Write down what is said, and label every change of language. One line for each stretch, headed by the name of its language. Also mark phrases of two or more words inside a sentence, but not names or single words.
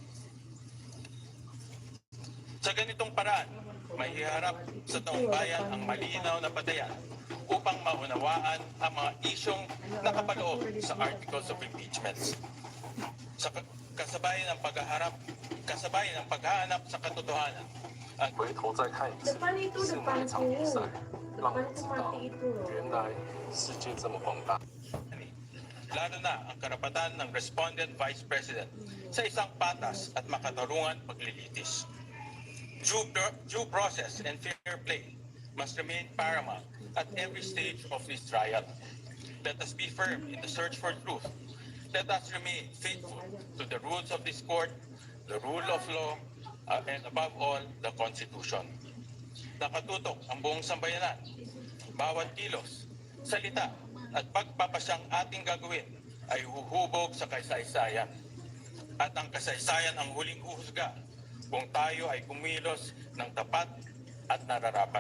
Filipino: Sa ganitong paraan, may iharap sa taong bayan ang malinaw na batayan upang maunawaan ang mga isyong nakapaloob sa
English: Articles of Impeachment.
Filipino: Sa kasabayan ng paghahanap sa katotohanan.
Chinese: 回头再看一次，是哪一场比赛让我知道原来世界这么宏大。
Filipino: Lalo na ang karapatan ng
English: respondent vice president
Filipino: sa isang patas at makatarungan paglilitis.
English: Due process and fair play must remain paramount at every stage of this trial. Let us be firm in the search for truth. Let us remain faithful to the rules of this court, the rule of law, and above all, the Constitution.
Filipino: Nakatutok ang buong sambayanan. Bawat kilos, salita, at pagpapasyang ating gagawin ay huhubog sa kasaysayan. At ang kasaysayan ang huling uhusga kung tayo ay kumilos ng tapat at nararapat.